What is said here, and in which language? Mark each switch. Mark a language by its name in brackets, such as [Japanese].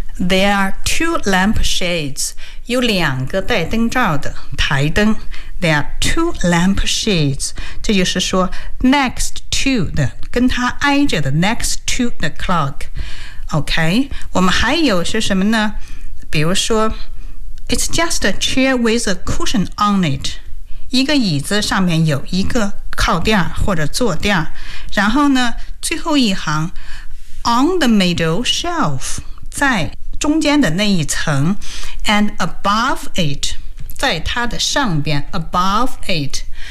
[English] There are two lampshades. [Chinese] 有两个带灯罩的台灯。 [English] There are two lampshades. [Chinese] 这就是说 [English] next to [Chinese] 的跟它挨着的 [English] next to the clock. [Chinese] OK, 我们还有是什么呢？比如说 [English] It's just a chair with a cushion on it. [Chinese] 一个椅子上面有一个靠垫或者坐垫。然后呢最后一行 [English] On the middle shelf, [Chinese] 在中间的那一层 [English] And above it, [Chinese] 在它的上边 above it.